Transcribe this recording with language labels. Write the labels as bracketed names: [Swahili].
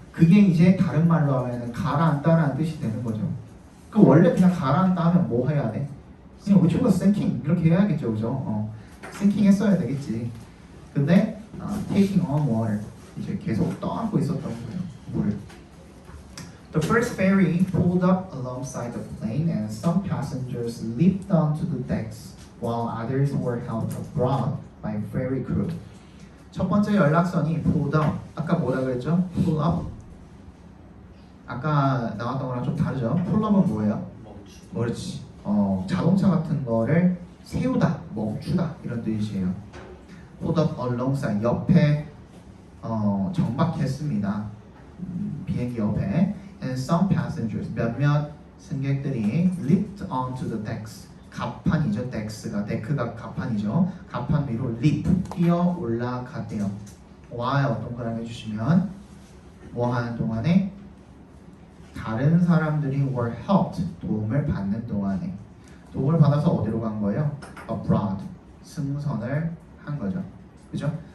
[Korean] 그게 이제 다른 말로 하면은 가라앉다라는 뜻이 되는 거죠. 그 원래 그냥 가라앉다 하면 뭐 해야 돼? 그냥 [English] which was sinking [Korean] 이렇게 해야겠죠, 그죠? sinking 했어야 되겠지. 근데 [English] taking on water [Korean] 이제 계속 떠안고 있었던 거예요, 물을. [English] The first ferry pulled up alongside the plane and some passengers leaped onto the decks while others were held abroad by ferry crew. [Korean] 첫 번째 연락선이 [English] pulled up. [Korean] 아까 뭐라 그랬죠? [English] pull up. [Korean] 아까 나왔던 거랑 좀 다르죠? [English] pull up [Korean] 은 뭐예요? 그렇지. 자동차 같은 거를 세우다, 멈추다 이런 뜻이에요. [English] pulled up alongside [Korean] 옆에 정박했습니다. 비행기 옆에. [English] And some passengers [Korean] 몇몇 승객들이 [English] leaped onto the decks. [Korean] 갑판이죠. 데크가 갑판이죠. 갑판 위로 leap 뛰어 올라갔대요. while 동그라미 해주시면 뭐 하는 동안에 다른 사람들이 [English] were helped [Korean] 도움을 받는 동안에 도움을 받아서 어디로 간 거예요? abroad 승선을 한 거죠. 그죠?